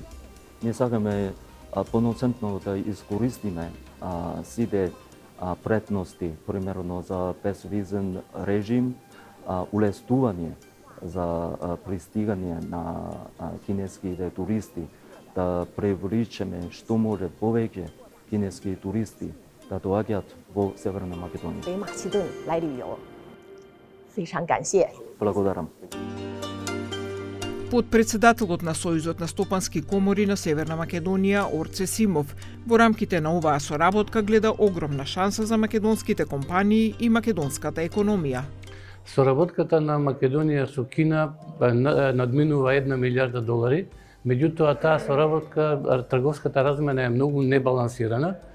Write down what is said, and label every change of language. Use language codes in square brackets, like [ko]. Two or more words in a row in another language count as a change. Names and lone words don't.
[mk] Ние сакаме полноценно да искористиме сите предности, примерно за безвизен режим, улеснување за пристигање на кинеските туристи, да привличеме што може повеќе кинески туристи да доаѓаат во Северна Македонија. [zh] 北马其顿来旅游，非常感谢。 [mk] Благодарам. Подпредседателот на Сојузот на стопански комори на Северна Македонија Орце Симов во рамките на оваа соработка гледа огромна шанса за македонските компании и македонската економија. Соработката на Македонија со Кина надминува 1 милиарда долари, меѓутоа таа соработка, трговската размена е многу небалансирана.